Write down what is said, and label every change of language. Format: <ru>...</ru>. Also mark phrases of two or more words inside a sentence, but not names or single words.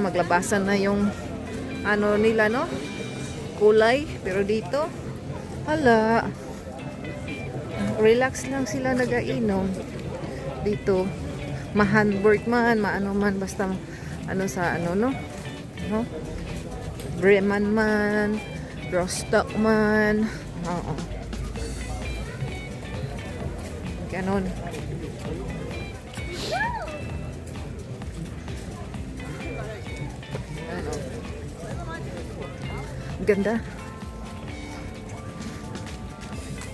<tl>Maglabasan na yung ano nila, no? Kulay. Pero dito, hala. Relax lang sila nagainom. Dito. Ma-handwork man, maano man, basta ano sa ano, no? No? Bremen man, Rostock man, oo. Ganon. Ano? Ganda.</tl>